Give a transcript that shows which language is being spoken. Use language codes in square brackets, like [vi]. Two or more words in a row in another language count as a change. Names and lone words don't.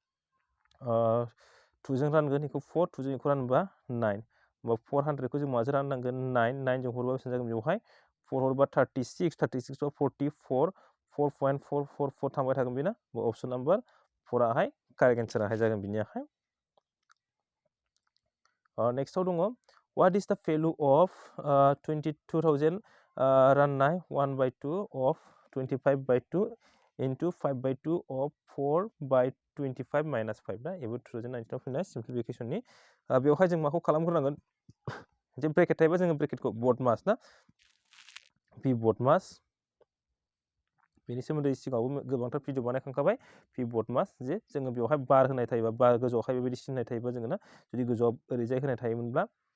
[brx] 2 जों रानगोन बेखौ 4 2 जों बेखौ रानबा 9 होमबा 400 खौ जों माजों राननांगोन 9 9 जों हरबा बेसेबां जागोन बेवहाय 4 हरबा 36 36 बा 44 4.444 थांबाय थागोन बेना [en] option number [brx] 4 आहाय [en] correct answerहाय [brx] जागोन बिनियाहाय नेक्स्टआव दङ [en] what is the value of 22,000 राननाय 1/2 of 25/2 into 5/2 of 4/25 [brx] minus 5 ना एबो 2019 आव फैनाय सिम्प्लिफिकेशननि बेवहाय जों माखौ खालामग्रोनांगोन जे ब्रेकेट थायोबा जोङो ब्रेकेटखौ बड मास ना पि बड मास बेनि सोमोन्दै सिगाङावबो गोबांथार भिडिअ बानायखांखाबाय पि बड मास जे जोङो बेवहाय बार होनाय थायोबा बार गोजौआवहाय बेबायदि सिननाय थायोबा जोङो ना जुदि गोजौआव ओरैजाय होनाय थायोमोनब्ला